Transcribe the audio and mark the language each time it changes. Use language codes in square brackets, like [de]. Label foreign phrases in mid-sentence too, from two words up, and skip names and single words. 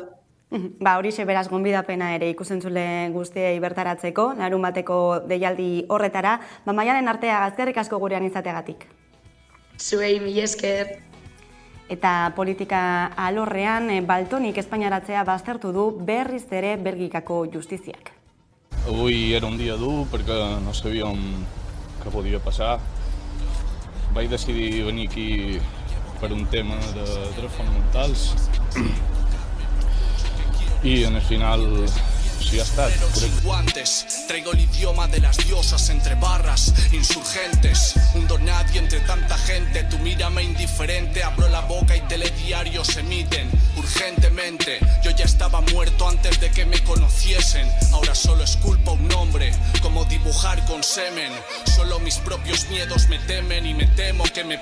[eu] Horixe beraz gonbidapena ere ikusentzule guztiei bertaratzeko, larunbateko deialdi horretara. Maialen Arteaga, eskerrik asko gurean izateagatik. Zuei, mila esker. Eta politika alorrean, Baltonik espainaratzea baztertu du berriz ere Belgikako justiziak. [ca] Avui era un dia dur perquè no sabíem què podia passar. Vaig decidir venir aquí per un tema de drets fonamentals i en el final sí ha estat. [es] Traigo el idioma de las diosas entre barras, insurgentes, un don nadie entre tanta gente, tú mírame indiferente, abro la boca y telediarios emiten urgentemente, yo ya estaba muerto antes de que me conociesen, ahora solo es culpa un nombre, como dibujar con semen, solo mis propios miedos me temen y me temo que me